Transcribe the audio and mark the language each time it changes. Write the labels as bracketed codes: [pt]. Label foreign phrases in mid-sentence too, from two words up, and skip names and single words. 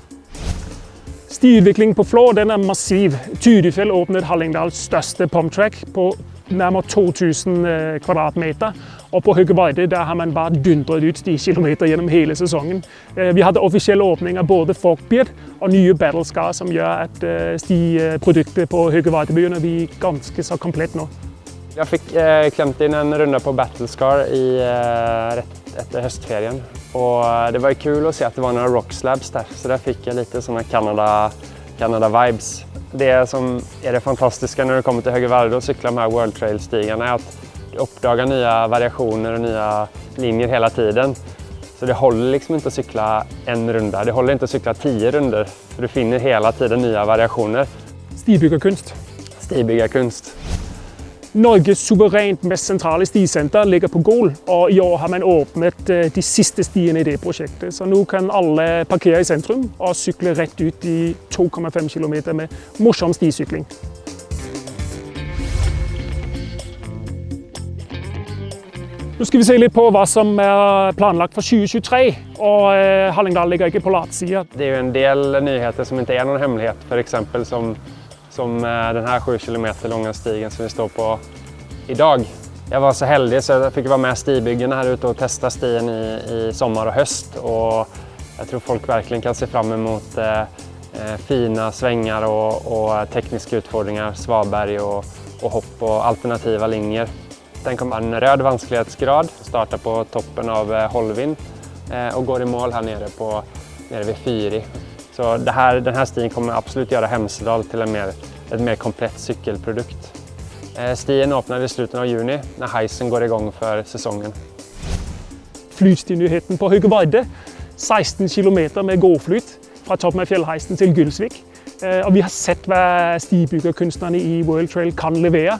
[no] Stiutviklingen på Flå den er massiv. Tydefjell åpnet Hallingdals største pumptrack på nærmere 2000 kvadratmeter, og på Høgevarde der har man bare dundret ut stikilometer gjennom hele sesongen. Vi hadde offisielle åpninger av både Folkbeard og nye Battlescar, som gjør at stiproduktet på Høgevarde begynner å bli ganske så komplett nå. [sv] Jag fick klämt in en runda på Battlescar rätt efter höstferien, och det var ju kul att se att det var några [en] rock slabs [sv] där, så där fick jag lite såna Canada vibes. Det som är det fantastiska när du kommer till Högevarde och cyklar de här World Trail-stigarna är att du uppdagar nya variationer och nya linjer hela tiden. Så det håller liksom inte att cykla en runda, det håller inte att cykla 10 runder, för du finner hela tiden nya variationer. [no] Stibyggerkunst. Stibyggerkunst. Norges suverænt mest sentrale stisenter ligger på Gol, og i år har man åpnet de siste stiene i det prosjektet. Så nå kan alle parkere i sentrum og sykle rett ut i 2,5 km med morsom stisykling. Nå skal vi se litt på hva som er planlagt for 2023, og Hallingdal ligger ikke på latsida. [sv] Det är ju en del nyheter som inte är någon hemlighet, för exempel som den här 7 kilometer långa stigen som vi står på idag. Jag var så heldig så jag fick vara med stibyggen här ute och testa stien i sommar och höst, och jag tror folk verkligen kan se fram emot fina svängar och tekniska utfordringar, svaberg och hopp och alternativa linjer. Den kommer en röd vanskelighetsgrad, startar på toppen av Holvin och går i mål här nere vid Fyri. Så den här stien kommer absolut göra Hemsedal till en mer komplett cykelprodukt. [no] Stien åpner i slutet av juni, når heisen går i gang for sesongen. Flytstinyheten på Høgevarde, 16 km med gåflyt fra toppen av fjellheisen til Gylsvik. Og vi har sett hva stibyggerkunstnerne i World Trail kan levere.